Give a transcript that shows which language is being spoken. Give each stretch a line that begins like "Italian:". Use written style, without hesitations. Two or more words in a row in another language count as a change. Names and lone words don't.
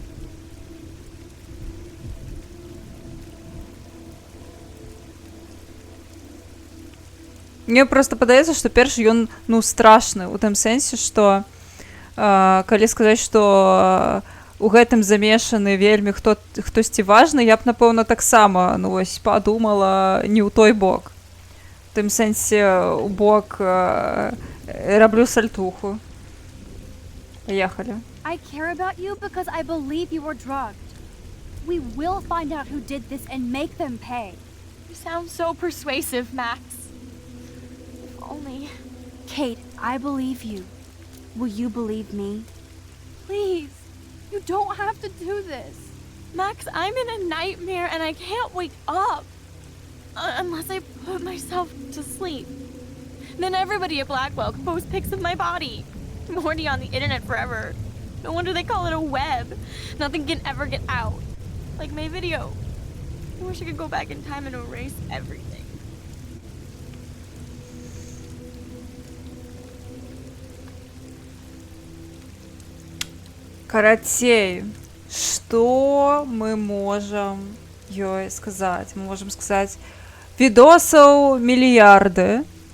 Belarusian: Мне проста падаецца, што першы ён, ну, страшны, у тым сэнсе, што калі сказаць, што у гэтым замешаны вельмі хтосьці важны, я б, напэўна, таксама, ну, вось, падумала не ў той бок. У тым сэнсе, у бок раблю сальтуху.
Russian: Поехали.
English: I care about you because I believe you were drugged. We will find out who did this and make them pay. You sound so persuasive, Max. If only... Kate, I believe you. Will you believe me? Please, you don't have to do this. Max, I'm in a nightmare and I can't wake up. Unless I put myself to sleep. Then everybody at Blackwell can post pics of my body. I'm already on the internet forever. No wonder they call it a web. Nothing can ever get out. Like my video. I wish I could go back in time and erase everything.
Belarusian: Карацей, што мы можам ёй сказаць? Мы можам сказаць, відосаў мільярды.